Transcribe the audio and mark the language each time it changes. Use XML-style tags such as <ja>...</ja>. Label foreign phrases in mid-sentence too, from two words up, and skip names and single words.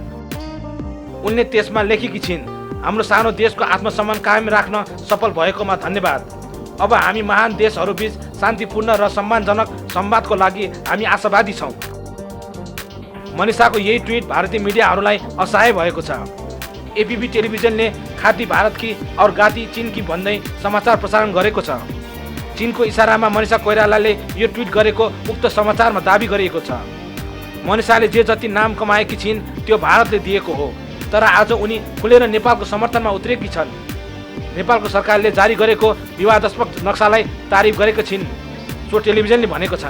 <ne>उनले त्यसमा लेखेकी छिन्, हाम्रो सानो देशको आत्मसम्मान कायम राख्न सफल भएकोमा धन्यवाद। अब हामी महान देशहरूबीच शान्तिपूर्ण र सम्मानजनक संवादको लागि हामी आशावादी छौँ। मनिषाको यही ट्विट भारतीय मिडियाहरूलाई असहाय भएको छ। एबीपी टेलिभिजनले</ne> <hi>खाती भारत की और गाती चीन की</hi> <ne>भन्दै समाचार प्रसारण गरेको छ। चीनको इसारामा मनिषा कोइरालाले यो ट्विट गरेको उक्त समाचारमा दाबी गरिएको छ। मनिषाले जे जति नाम कमाएकी छिन् त्यो भारतले दिएको हो, तर आज उनी खुलेर नेपालको समर्थनमा उत्रेकी छन्। नेपालको सरकारले जारी गरेको विवादास्पद नक्सालाई तारिफ गरेका छिन्, सो टेलिभिजनले भनेको छन्।</ne>